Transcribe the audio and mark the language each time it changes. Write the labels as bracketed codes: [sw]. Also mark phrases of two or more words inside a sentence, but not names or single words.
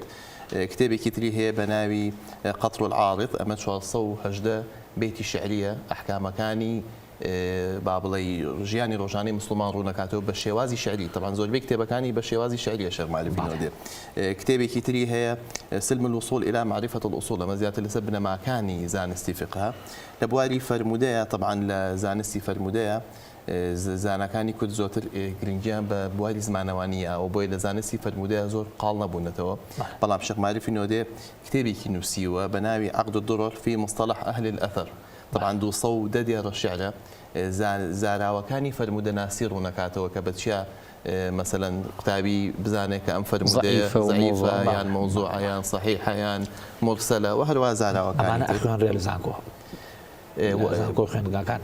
[ckb] کتێبێکی تری هەیە بە ناوی قەطر العارض ئەمە 418 بەیتی شعریە ئەحکامەکانی با بڵێ ژیانی ڕۆژانەی مسلمان ڕوونەکاتەوە بە شێوازی شعری طبعا زۆربەی کتێبەکانی بە شێوازی شعریە شێخ معرفی نۆدێ. کتێبێکی تری هەیە سلم الوصول إلى معرفة الأصول ئەمە زیاتر لەسەر بنەماکانی زانستی فقه لە بواری فەرمودەیە طبعا لە زانستی فەرمودەیە زانەکانی کورد زۆرتر گرنگیان بە بواری زمانەوانیە و بۆی لە زانستی فەرمودەیە زۆر قاڵ نەبوونەتەوە بەڵام شێخ معرفی نۆدێ کتێبێکی نووسیوە بە ناوی عقد الدرر في مصطلح أهل الأثر طبعا 210 دیێڕە شعرە زاراوەکانی فەرمودە ناسی ڕوونەکاتەوە کە بەچیا مثلا قوتابی بزانێت کە ئەم فەرمودەیە ضعیفە یان مەوزوعە یان صحیحە یان مرسەلە و هەروە زاراوەکانی خوێندگاکان